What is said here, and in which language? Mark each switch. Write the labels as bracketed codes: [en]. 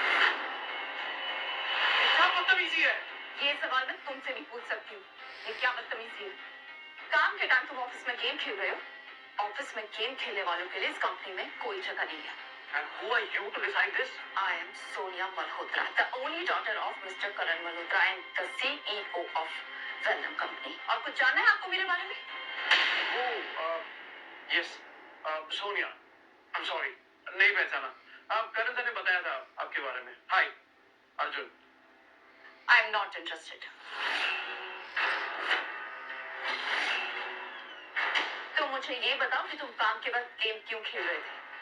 [hi] क्या बदतमीजी है? ये सवाल मैं तुमसे नहीं पूछ सकती हूँ। ये क्या बदतमीजी है? काम के टाइम तुम ऑफिस में गेम खेल रहे हो। ऑफिस में गेम खेलने वालों के लिए इस कंपनी में कोई जगह नहीं है। [en] And who are you to decide this? I am Sonia Malhotra, the only daughter of Mr. Karan Malhotra and the CEO of Venom Company. [hi] और कुछ जानना है आपको मेरे बारे में? [en] Oh, yes, Sonia. I'm sorry, [hi] नहीं पहचाना। करण सर ने बताया था आपके बारे में। [en] Hi, Arjun. I am not interested. [hi] तो मुझे ये बताओ कि तुम काम के बाद गेम क्यों खेल रहे थे?